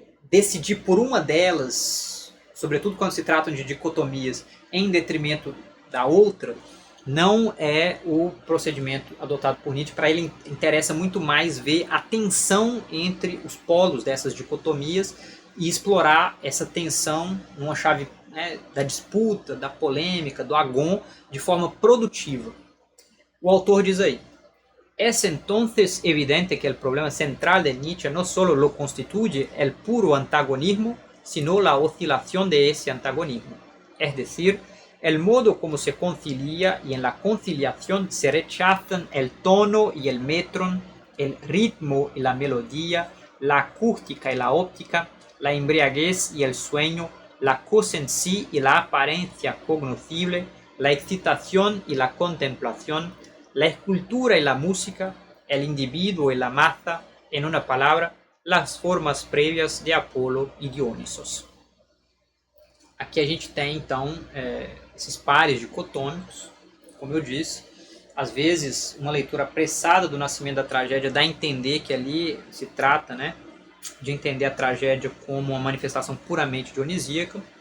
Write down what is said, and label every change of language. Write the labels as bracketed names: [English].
[Portuguese] decidir por uma delas, sobretudo quando se tratam de dicotomias, em detrimento da outra, não é o procedimento adotado por Nietzsche. Para ele interessa muito mais ver a tensão entre os polos dessas dicotomias e explorar essa tensão numa chave, né, da disputa, da polêmica, do agon, de forma produtiva. O autor diz aí: [Spanish] es entonces evidente que el problema central de Nietzsche no solo lo constituye el puro antagonismo, sino la oscilación de ese antagonismo, es decir, el modo como se concilia y en la conciliación se rechazan el tono y el metron, el ritmo y la melodía, la acústica y la óptica, la embriaguez y el sueño, la cosa en sí y la apariencia cognoscible, la excitación y la contemplación, la escultura y la música, el individuo y la masa, en una palabra, las formas prévias de Apolo e Dionisos. [Portuguese] Aqui a gente tem, então, esses pares dicotômicos, como eu disse. Às vezes, uma leitura apressada do Nascimento da Tragédia dá a entender que ali se trata, né, de entender a tragédia como uma manifestação puramente dionisíaca,